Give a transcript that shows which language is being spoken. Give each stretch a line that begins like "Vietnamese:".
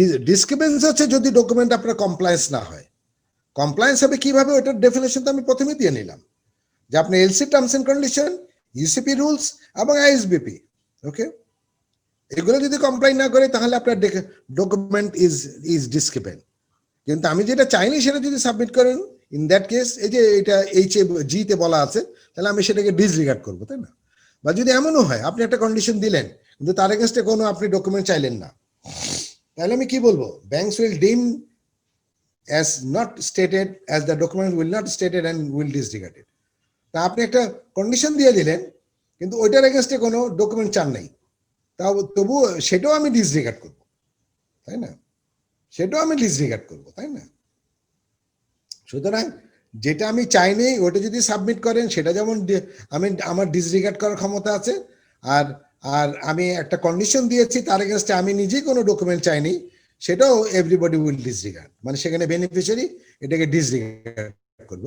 Bangla: Discrepancy হচ্ছে যদি document আপনার কমপ্লায়েন্স না হয়। কমপ্লায়েন্স হবে কিভাবে, ওটার ডেফিনেশন তো আমি প্রথমে দিয়ে নিলাম, যে আপনি LC terms and condition, UCP rules এবং আইএসবিপি, ওকে, এগুলো যদি কমপ্লাই না করে তাহলে আপনার ডকুমেন্ট ইজ ডিসক্রিপেন্ট। কিন্তু আমি যেটা চাইনি সেটা যদি সাবমিট করেন, ইন দ্যাট কেস এই যে এটা জি তে বলা আছে, তাহলে আমি সেটাকে ডিসরিগার্ড করবো, তাই না? বা যদি এমনও হয় আপনি একটা কন্ডিশন দিলেন কিন্তু তার এগেইনস্টে কোনো আপনি ডকুমেন্ট চাইলেন না, তাহলে আমি কি বলবো?
English: Banks will deem as not stated as the document will not stated and will disregard it.
Bangla: তা আপনি একটা কন্ডিশন দিয়ে দিলেন কিন্তু ওইটার এগেইনস্টে কোনো ডকুমেন্ট চান নাই, তবু সেটাও আমি ডিসরিগার্ড করবো, তাই না? সেটাও আমি ডিসরিগার্ড করবো, তাই না? সুতরাং যেটা আমি চাইনি ওটা যদি সাবমিট করেন, সেটা যেমন আমার ডিসরিগার্ড করার ক্ষমতা আছে, আর আমি একটা কন্ডিশন দিয়েছি তার এগেইনস্টে আমি নিজেই কোনো ডকুমেন্ট চাইনি, সেটাও
English: everybody will disregard,
Bangla: মানে সেখানে বেনিফিশিয়ারি এটাকে ডিসরিগার্ড করবে।